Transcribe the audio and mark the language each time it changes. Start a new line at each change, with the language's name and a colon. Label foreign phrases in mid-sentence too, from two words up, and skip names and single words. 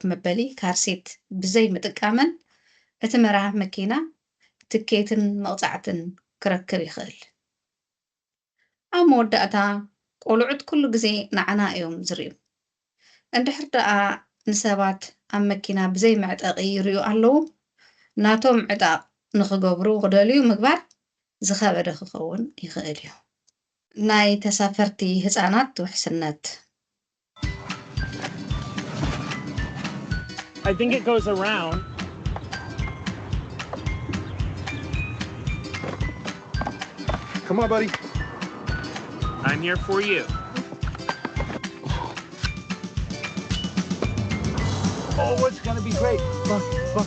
Tigrinya: መበሊ ካርሴት ብዘይ ምጥቃመን እቲ መራሒ መኪና ትኬትን መቕፃዕትን ክረክብ ይኽእል። ኣብ መወዳእታ ቆልዑት ኩሉ ግዜ ንዓና እዮም ዝርዩ። እንድሕር ደኣ ንሰባት ኣብ መኪና ብዘይ መዕጠቒ ይርዩ ኣለዉ ናቶም ዕጣቕ ንኽገብሩ ክደልዩ ምግባር ዝኸበደ ክኸውን ይኽእል እዩ። ናይ ተሳፈርቲ ህፃናት ውሕስነት
English: I think it goes around. Come on, buddy. I'm here for you. Oh, it's gonna be great. Look, look.